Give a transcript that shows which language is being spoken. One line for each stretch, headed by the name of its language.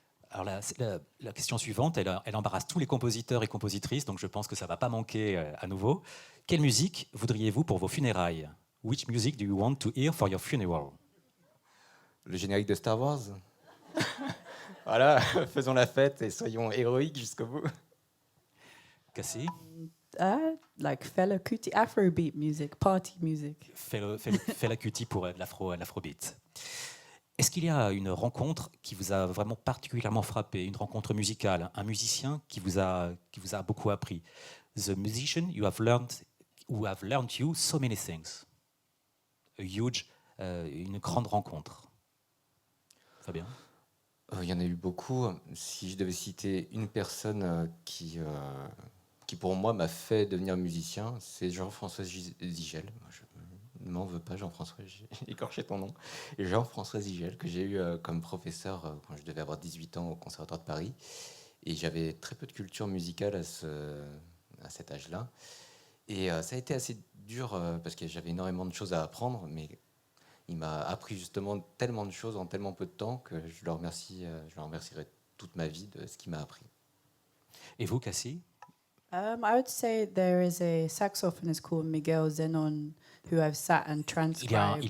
French: Alors la question suivante, elle embarrasse tous les compositeurs et compositrices, donc je pense que ça ne va pas manquer à nouveau. Quelle musique voudriez-vous pour vos funérailles?
English: Which music do you want to hear for your funeral?
French: Le générique de Star Wars. Voilà, faisons la fête et soyons héroïques jusqu'au bout. Cassie?
English: Like Fela Kuti, Afrobeat music, party music.
French: Fela Kuti pour l'afrobeat. Est-ce qu'il y a une rencontre qui vous a vraiment particulièrement frappé, une rencontre musicale, un musicien qui vous a beaucoup appris?
English: The musician who have learned you so many things.
French: Une grande rencontre. Fabien? Il y en a eu beaucoup. Si je devais citer une personne qui pour moi m'a fait devenir musicien, c'est Jean-François Zigel. Je ne m'en veux pas, Jean-François, j'ai écorché ton nom. Et Jean-François Zigel, que j'ai eu comme professeur quand je devais avoir 18 ans au Conservatoire de Paris. Et j'avais très peu de culture musicale à cet âge-là. Et ça a été assez dur parce que j'avais énormément de choses à apprendre, mais il m'a appris justement tellement de choses en tellement peu de temps que je le remercierai toute ma vie de ce qu'il m'a appris. Et vous, Cassie?
English: I would say there is a saxophonist called Miguel Zenon who I've sat and transcribed.